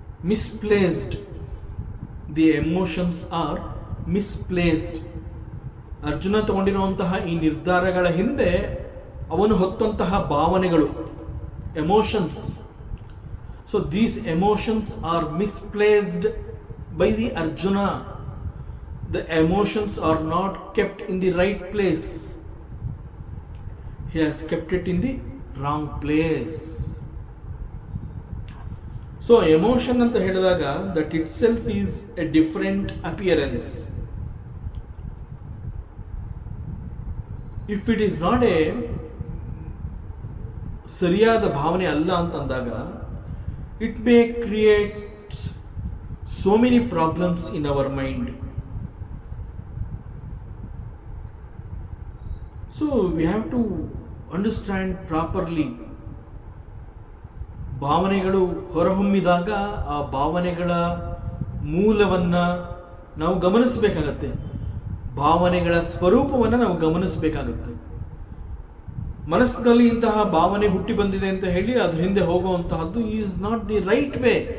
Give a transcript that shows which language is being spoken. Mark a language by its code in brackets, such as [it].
[en] Misplaced. The emotions are misplaced. [kn] Arjuna ತಗೊಂಡಿರುವಂತಹ ಈ ನಿರ್ಧಾರಗಳ ಹಿಂದೆ ಅವನು ಹೊತ್ತಂತಹ ಭಾವನೆಗಳು, emotions. [en] So these emotions are misplaced by the Arjuna. The emotions are not kept in the right place. He has kept it in the wrong place. So emotion [kn] anta ಹೇಳಿದಾಗ [en] that itself is a different appearance. If it is not a [kn] ಸರಿಯಾದ ಭಾವನೆ ಅಲ್ಲ ಅಂತಂದಾಗ [en] It may create so many problems in our mind. So we have to understand properly. [kn] ಭಾವನೆಗಳು ಹೊರಹೊಮ್ಮಿದಾಗ ಆ ಭಾವನೆಗಳ ಮೂಲವನ್ನು ನಾವು ಗಮನಿಸಬೇಕಾಗತ್ತೆ, ಭಾವನೆಗಳ ಸ್ವರೂಪವನ್ನು ನಾವು ಗಮನಿಸಬೇಕಾಗತ್ತೆ. ಮನಸ್ಸಿನಲ್ಲಿ ಇಂತಹ ಭಾವನೆ ಹುಟ್ಟಿ ಬಂದಿದೆ ಅಂತ ಹೇಳಿ ಅದ್ರ ಹಿಂದೆ ಹೋಗುವಂತಹದ್ದು [en] Is not the right way.